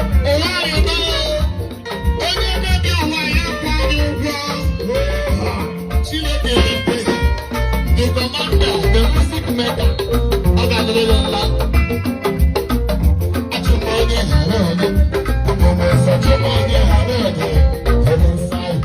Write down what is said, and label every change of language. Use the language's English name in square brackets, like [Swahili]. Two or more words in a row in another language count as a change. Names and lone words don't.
[Igbo] Ụwa anyị nọ, onye na-ebi ụwa ya kwụọ gị ụgwọ. Chineke na-ekpe, [English] the commander, the music maker, [Igbo] ọ ga-adịrị ya mma. Achụ m onye ghara onye, ọ bụ nsọ chụ m onye ghara onye, ọ bụ nsọ.